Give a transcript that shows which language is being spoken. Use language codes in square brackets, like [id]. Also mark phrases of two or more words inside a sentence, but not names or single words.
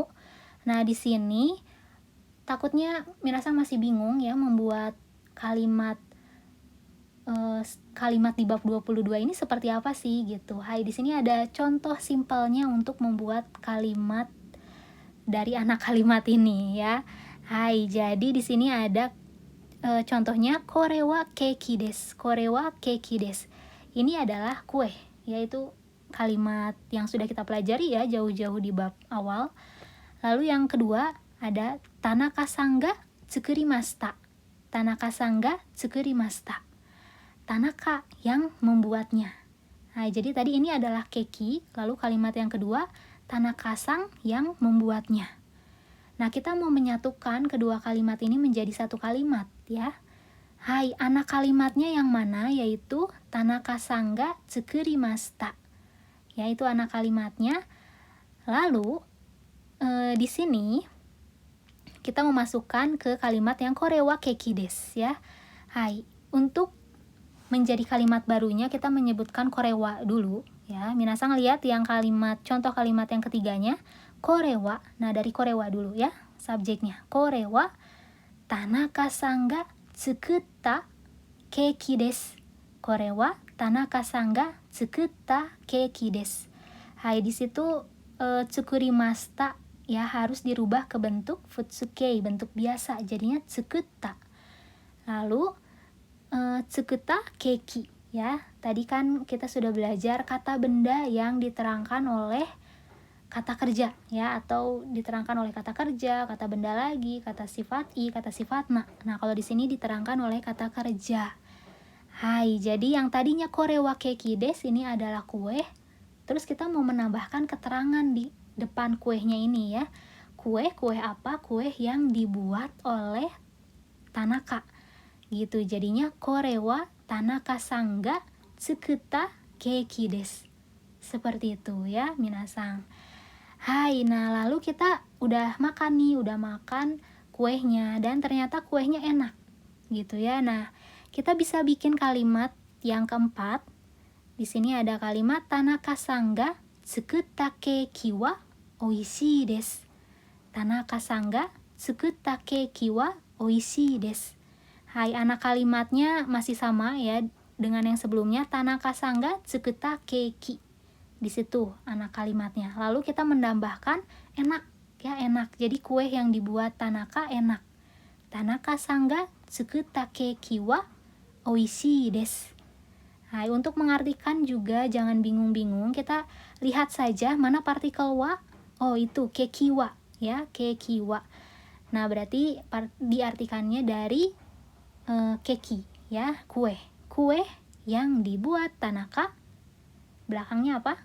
[id] Nah, di sini takutnya minasang masih bingung ya membuat kalimat kalimat di bab 22 ini seperti apa sih gitu. Hai, di sini ada contoh simpelnya untuk membuat kalimat dari anak kalimat ini ya. Hai, jadi di sini ada contohnya [ja] これはケーキです. これはケーキです. [id] Ini adalah kue, yaitu kalimat yang sudah kita pelajari ya jauh-jauh di bab awal. Lalu yang kedua ada [ja] 田中さんが作りました. 田中さんが作りました. [id] Tanaka yang membuatnya. Nah, jadi tadi ini adalah keiki, lalu kalimat yang kedua Tanaka-san yang membuatnya. Nah, kita mau menyatukan kedua kalimat ini menjadi satu kalimat ya. Hai, anak kalimatnya yang mana? [ja] Yaitu 田中さんが作りました. [id] Yaitu anak kalimatnya. Lalu di sini kita memasukkan ke kalimat yang [ja] これはケーキです [id] ya. Hai, untuk menjadi kalimat barunya kita menyebutkan [ja] これは [id] dulu ya. Minasang lihat yang kalimat contoh kalimat yang ketiganya [ja] これは. [id] Nah, dari [ja] これは [id] dulu ya, subjeknya. [ja] これは田中さんが作ったケーキです. これは田中さんが作ったケーキです. [id] Hai, di situ tsukurimashita ya harus dirubah ke bentuk futsukei, bentuk biasa, jadinya tsukutta. Lalu [ja] 作ったケーキ [id] ya. Tadi kan kita sudah belajar kata benda yang diterangkan oleh kata kerja ya, atau diterangkan oleh kata kerja, kata benda lagi, kata sifat i, kata sifat na. Nah, kalau di sini diterangkan oleh kata kerja. Hai, jadi yang tadinya [ja] これはケーキです [id] ini adalah kue. Terus kita mau menambahkan keterangan di depan kuenya ini ya. Kue apa? Kue yang dibuat oleh Tanaka. Gitu. [ja] Jadinya これは田中さんが作ったケーキです. [id] Seperti itu ya, minasang. Hai, nah lalu kita udah makan kuenya dan ternyata kuenya enak. Gitu ya. Nah, kita bisa bikin kalimat yang keempat. Di sini ada kalimat [ja] 田中さんが作ったケーキはおいしいです. 田中さんが作ったケーキはおいしいです. [id] Hai, anak kalimatnya masih sama ya dengan yang sebelumnya, [ja] 田中さんが作ったケーキ. [id] Di situ anak kalimatnya. Lalu kita menambahkan enak ya, enak. Jadi kue yang dibuat Tanaka enak. [ja] 田中さんが作ったケーキはおいしいです. [id] Hai, untuk mengartikan juga jangan bingung-bingung, kita lihat saja mana partikel wa. Oh, itu [ja] ケーキは [id] ya, [ja] ケーキは. [id] Nah, berarti diartikannya dari keiki ya, kue. Kue yang dibuat Tanaka, belakangnya apa?